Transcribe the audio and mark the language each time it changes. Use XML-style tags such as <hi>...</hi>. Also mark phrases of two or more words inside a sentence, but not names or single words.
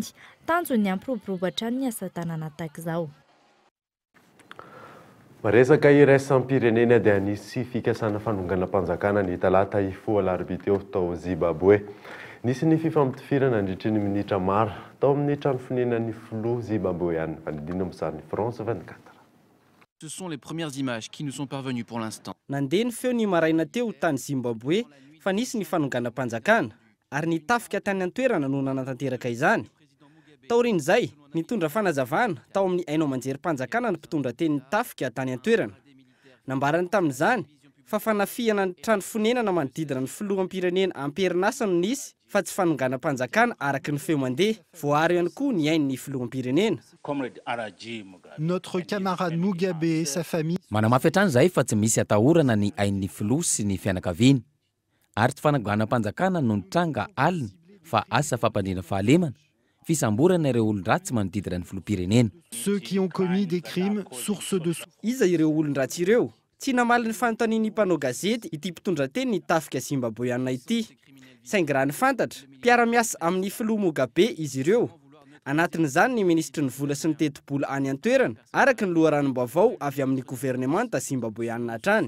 <mg>Tanjony ampiroborobo hatrany ny asa tanana tahaka izao. Maresaka iraisam-pirenena dia anisy fikasana fanonganam-panjakana ny talata ifo alarobia teo tao Zimbabwe. Nisy ny fifampitifirana nandritry ny minitra maro tao amin'ny trano fonenan'ny filoha Zimbabweana vanidina amin'ny France 24.</mg> <fr>Ce sont les premières images qui nous sont parvenues pour l'instant.</fr> <mg>Nandeha ny feo ny maraina teo tany Zimbabwe fa nisy ny fanonganam-panjakana ary nitafika tany an-toerana no nanatanteraka izany. Taorin'izay nitondra fanazavana tao amin'ny haino amanjerim-panjakana ny mpitondra teny nitafika tany an-toerana. Nambarany tamin'izany fa fanafiana ny trano fonenana manodidina ny filoham-pirenena amperinasa no nisy fa tsy fanonganam-panjakana araky ny feo mandeha. Voary ihany koa ny ain'ny filoham-pirenena.</mg> <fr>Notre camarade Mugabe et sa famille.</fr> <mg>Manamafy hatrany izay fa tsy misy atahorana ny ain'ny filoha sy ny fianakaviany. Ary tsy fanonganam-panjakana no nitranga alina fa asa fampandriana fahalemana. Fisamborana ireo olon-dratsy manodidina ny filoham-pirenena.</mg> <fr>Ceux qui ont commis des crimes source de</fr> <mg>iza ireo olon-dratsy ireo? Tsy namaly ny fanontanian'ny mpanao gazety ity mpitondra teny nitafika Zimbabweana ity. Saingy raha ny fantatra, mpiara-miasa amin'ny filoha Mugabe izy ireo. Anatin'izany ny ministry ny vola sy ny teti-bola any an-toerana araky ny loharanom-baovao avy amin'ny gouvernemanta Zimbabweana hatrany.</mg>